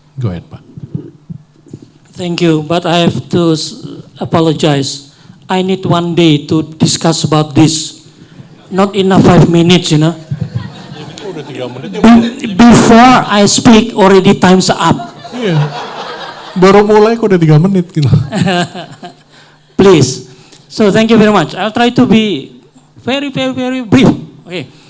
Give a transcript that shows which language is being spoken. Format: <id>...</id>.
<en>Go ahead, Pak. Thank you, but I have to apologize. I need one day to discuss about this. Not enough 5 minutes, Before I speak, already time's up.</en> <id>Iya. Baru mulai kok udah 3 menit gitu.</id> <en>Please. So thank you very much. I'll try to be very, very, very brief. Okay.</en>